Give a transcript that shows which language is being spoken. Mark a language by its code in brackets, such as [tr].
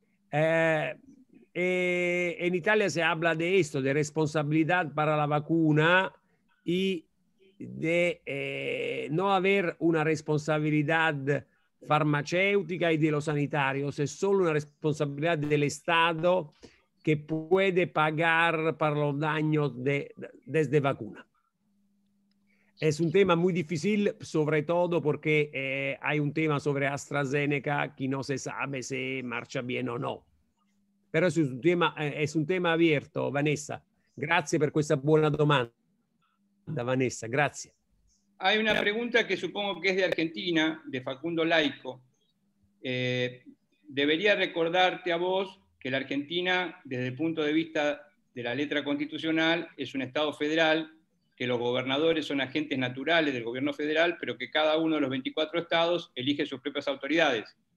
[es] En Italia se habla de esto, de responsabilidad para la vacuna y de no haber una responsabilidad farmacéutica y de los sanitarios, es solo una responsabilidad del Estado que puede pagar para los daños desde vacuna. Es un tema muy difícil, sobre todo porque hay un tema sobre AstraZeneca que no se sabe si marcha bien o no. Pero es un tema abierto, Vanessa. [it] Grazie per questa buona domanda, Vanessa, grazie. [es] Hay una pregunta que supongo que es de Argentina, de Facundo Laico. Debería recordarte a vos que la Argentina, desde el punto de vista de la letra constitucional, es un Estado federal, que los gobernadores son agentes naturales del gobierno federal, pero que cada uno de los 24 estados elige sus propias autoridades.